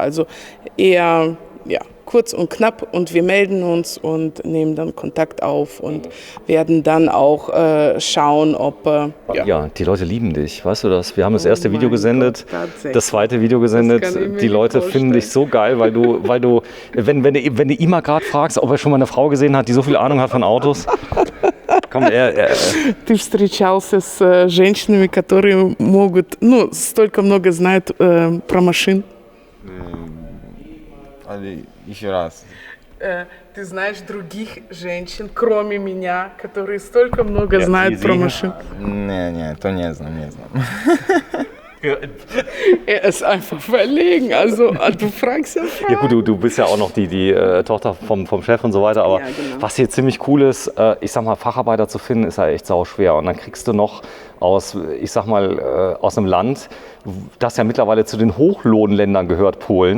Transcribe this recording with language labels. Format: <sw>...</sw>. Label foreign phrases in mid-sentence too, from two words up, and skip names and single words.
<de>Also eher kurz und knapp und wir melden uns und nehmen dann Kontakt auf und werden dann auch schauen, ob... Ja, die Leute lieben dich, weißt du das? Wir haben das erste Video gesendet, Gott, das zweite Video gesendet. Die Leute finden dich so geil, weil du wenn du ihn mal gerade fragst, ob er schon mal eine Frau gesehen hat, die so viel Ahnung hat von Autos. Komm,</de> <ru>Ты встречался с женщинами, которые столько много знают про машин? Еще раз. Ты знаешь других женщин, кроме меня, которые столько много знают про машин?</ru> <pl>Nie, to nie znam.</pl> <de>Er ist einfach verlegen, also du fragst ja Fragen. Ja gut, du bist ja auch noch die Tochter vom Chef und so weiter, aber genau. Was hier ziemlich cool ist, ich sag mal, Facharbeiter zu finden, ist ja echt sau schwer. Und dann kriegst du noch aus einem Land, das ja mittlerweile zu den Hochlohnländern gehört, Polen.</de>